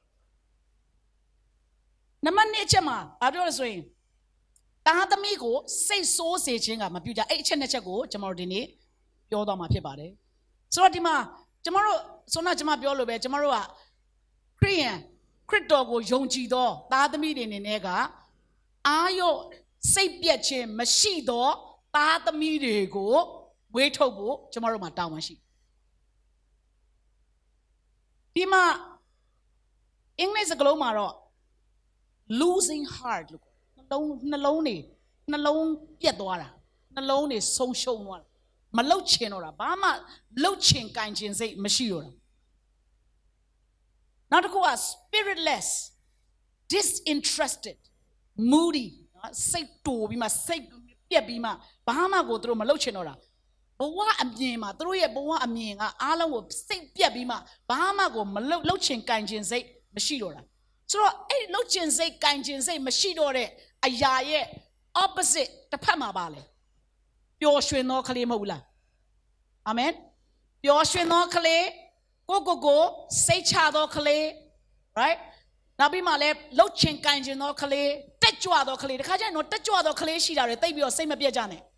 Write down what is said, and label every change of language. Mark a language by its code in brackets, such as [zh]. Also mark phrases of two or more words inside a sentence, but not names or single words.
[my] နံပါတ်1အချက်မှာဘာပြောလဲဆိုရင်သားသမီးကိုစိတ်ဆိုးစေခြင်းကမပြုကြအဲ့အချက်2ချက်ကိုကျွန်တော်တို့ဒီနေ့ပြောသွားမှာဖြစ်ပါတယ်ဆိုတော့ဒီမှာကျွန်တော်တို့ဆိုတော့ကျွန်မပြောလို့ပဲကျွန်တော်တို့ကခရစ်တော်ကိုယုံကြည်သောသားသမီးတွေအနေနဲ့ကအာရော့စိတ်ပြက်ခြင်းမရှိသောသားသမီးတွေကိုဝေးထုတ်ဖို့ကျွန်တော်တို့မှာတာဝန်ရှိ ဒီမှာအင်္ဂလိပ်စကားလုံးမှာတော့ [en] losing heart [my] လို့နှလုံးပြက်သွားတာနှလုံးတွေဆုံးရှုံးသွားတာမလှုပ်ချင်တော့တာဘာမှလှုပ်ချင်ကင်ချင်စိတ်မရှိတော့တာနောက်တစ်ခုက spiritless [en] disinterested moody [my] စိတ်တူပြီးမှစိတ်ပြက်ပြီးမှဘာမှကိုသူတို့မလှုပ်ချင်တော့တာဘဝအမြင်မှာသူတို့ရဲ့ဘဝအမြ င်ကအားလုံးကိုစိတ်ပြက်ပြီးမှဘာမှကိုမလှုပ်ချင်ကင်ချင်စိတ်မရှိတော့တာဆိုတော့အဲ့လှုပ်ချင်စိတ်ကင်ချင်စိတ်မရှိတော့တဲ့အရာရဲ့ opposite တစ်ဖက်မှာပါလေပျော်ရွှင်သောကလေးမဟုတ်ဘူးလားအာမင်ပျော်ရွှင်သောကလေးကိုစိတ်ချသောကလေး right နောက်ပြီးမှလည်းလှုပ်ချင်ကင်ချင်သောကလေးတက်ကြွသောကလေးတခါကျရင်တော့တက်ကြွသောကလေးရှိတာတွေတိတ်ပြီးတော့စိတ်မပြတ်ကြနဲ့